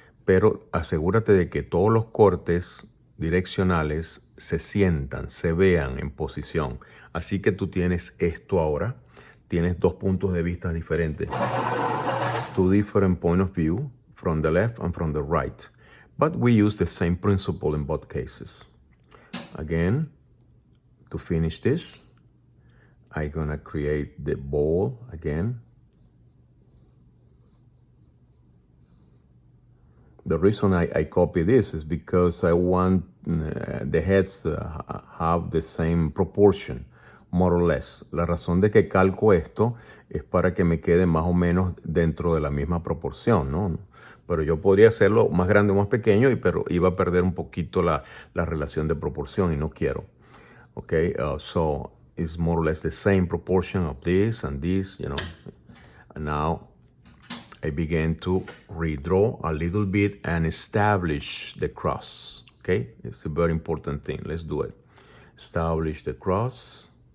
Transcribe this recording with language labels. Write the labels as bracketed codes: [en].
[es] Pero asegúrate de que todos los cortes direccionales se sientan, se vean en posición. Así que tú tienes esto ahora, tienes dos puntos de vista diferentes. [en] Two different point of view, from the left and from the right. But we use the same principle in both cases. Again, to finish this, I'm gonna create the ball again. The reason I copy this is because I want the heads to have the same proportion, more or less. [es] La razón de que calco esto es para que me quede más o menos dentro de la misma proporción, ¿no? Pero yo podría hacerlo más grande o más pequeño, pero iba a perder un poquito la relación de proporción y no quiero. [en] Okay, so it's more or less the same proportion of this and this, you know. And now I began to redraw a little bit and establish the cross, okay? It's a very important thing. Let's do it. Establish the cross.